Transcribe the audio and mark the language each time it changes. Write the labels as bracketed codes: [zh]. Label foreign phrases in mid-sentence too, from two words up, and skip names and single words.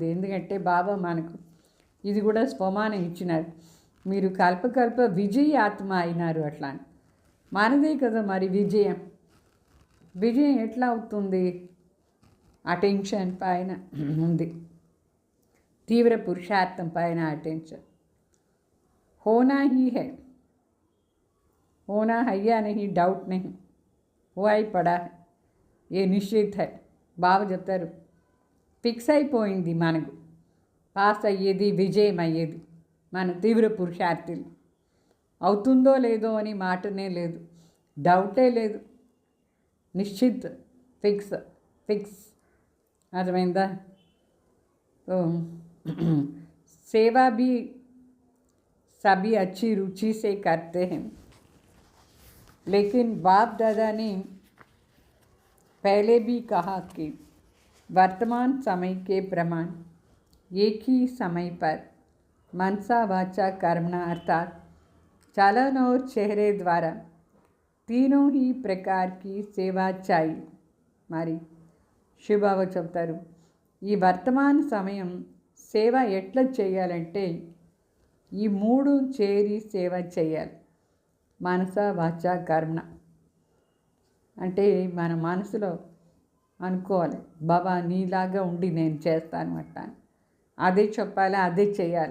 [te] ఎందుకంటే బాబా మనకు ఇది కూడా స్వమానం ఇచ్చినారు, మీరు కల్పకల్ప విజయ ఆత్మ అయినారు అట్లా. మనదే కదా మరి విజయం ఎట్లా అవుతుంది? అటెన్షన్ పైన ఉంది, తీవ్ర పురుషార్థం పైన అటెన్షన్. [hi] होना ही है, होना है या नहीं डाउट नहीं, हुआ ही पड़ा है. ये निश्चित है. [te] బాబా చెప్తారు ఫిక్స్ అయిపోయింది మనకు, పాస్ అయ్యేది, విజయం అయ్యేది మన తీవ్ర పురుషార్థులు. అవుతుందో లేదో అని మాటనే లేదు, డౌటే లేదు, నిశ్చిత్, [en] fix fix. [te] అర్థమైందా? [hi] तो सेवा भी सभी अच्छी रुचि से करते हैं, लेकिन बाप दादा ने पहले भी कहा कि वर्तमान समय के प्रमाण एक ही समय पर मनसा वाचा कर्मणा अर्थात चलन और चेहरे द्वारा तीनों ही प्रकार की सेवा चाहिए. [te] మరి శివబాబా చెప్తారు ఈ వర్తమాన సమయం సేవ ఎట్లా చేయాలంటే ఈ మూడు చేరి సేవ చేయాలి. మనస వాచ కర్మణ అంటే మన మనసులో అనుకోవాలి, బాబా నీలాగా ఉండి నేను చేస్తాను అంటాను, అదే చెప్పాలి, అదే చేయాలి.